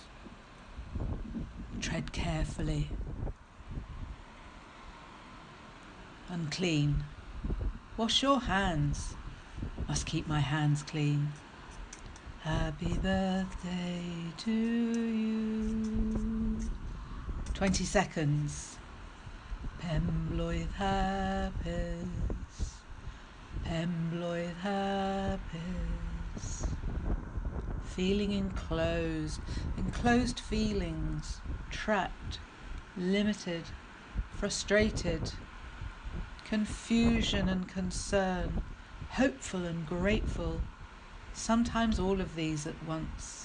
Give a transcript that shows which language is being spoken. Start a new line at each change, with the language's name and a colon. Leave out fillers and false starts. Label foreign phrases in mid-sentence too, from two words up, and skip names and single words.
English: Tread carefully. Unclean. Wash your hands. Must keep my hands clean. Happy birthday to you. 20 seconds.
Welsh: Pemblwydd hapus. Pemblwydd hapus.
English: Feeling enclosed. Enclosed feelings. Trapped. Limited. Frustrated. Confusion and concern, hopeful and grateful, sometimes all of these at once.